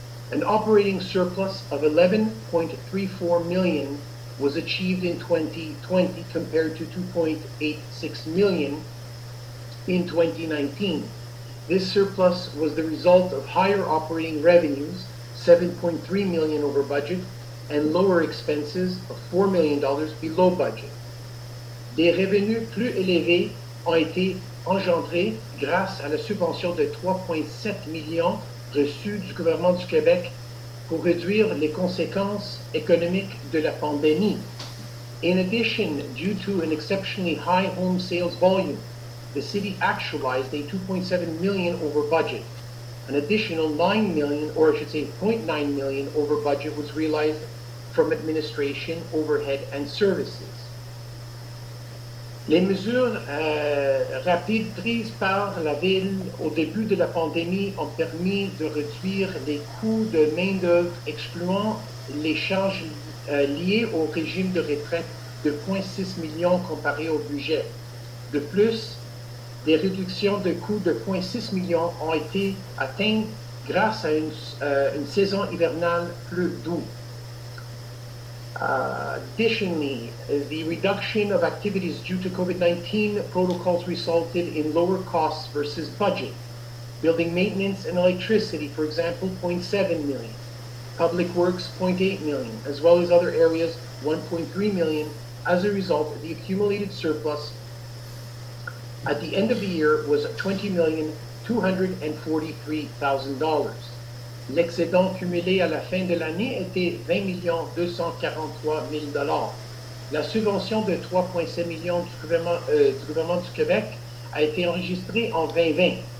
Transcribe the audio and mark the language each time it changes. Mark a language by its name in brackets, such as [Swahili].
[English] An operating surplus of 11.34 million was achieved in 2020 compared to 2.86 million in 2019. This surplus was the result of higher operating revenues, $7.3 million over budget, and lower expenses of $4 million below budget. [French] Des revenus plus élevés ont été engendrés grâce à la subvention de 3,7 millions reçue du gouvernement du Québec pour réduire les conséquences économiques de la pandémie. [English] In addition, due to an exceptionally high home sales volume, the city actualized a $2.7 million over budget. An additional $9 million, or I should say $0.9 million over budget, was realized from administration, overhead, and services. [French] Les mesures rapides prises par la ville au début de la pandémie ont permis de réduire les coûts de main-d'œuvre, excluant les charges liées au régime de retraite de 0,6 millions comparé au budget. De plus, des réductions de coûts de 0,6 millions ont été atteintes grâce à une saison hivernale plus douce. [English] Additionally, the reduction of activities due to COVID-19 protocols resulted in lower costs versus budget. Building maintenance and electricity, for example, $0.7 million. Public works, $0.8 million, as well as other areas, $1.3 million, as a result of the accumulated surplus at the end of the year was $20,243,000. [French] L'excédent cumulé à la fin de l'année était $20,243,000. La subvention de 3,7 millions du gouvernement du Québec a été enregistrée en 2020.